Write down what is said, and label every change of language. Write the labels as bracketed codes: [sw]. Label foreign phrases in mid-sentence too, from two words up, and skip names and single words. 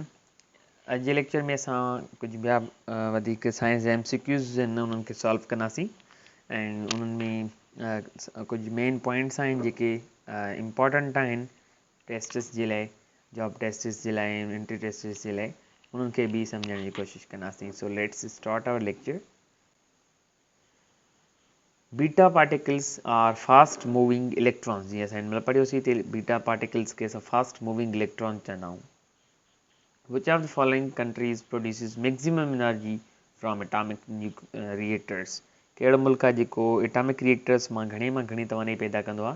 [sd] अॼु जे लेक्चर में असां कुझु ॿिया साइंस जा MCQs आहिनि उन्हनि खे सॉल्व कंदासीं ऐं उन्हनि में कुझु [en] main points [sd] आहिनि जेके इम्पॉर्टेंट आहिनि टेस्टिस जे लाइ, [en] job tests [sd] जे लाइ, [en] entry tests [sd] जे लाइ, उन्हनि खे बि सम्झण जी कोशिशि कंदासीं। [en] So let's start our lecture. Beta particles are fast moving electrons. [sd] जीअं असां हिन महिल पढ़ियोसीं त [en] beta particles [sd] खे असां [en] fast moving electron [sd] चवंदा आहियूं। [en] Which of the following countries produces maximum energy from atomic reactors? [sd] कहिड़ो मुल्क आहे जेको [en] atomic reactors [sd] मां घणी तवानाई पैदा कंदो आहे?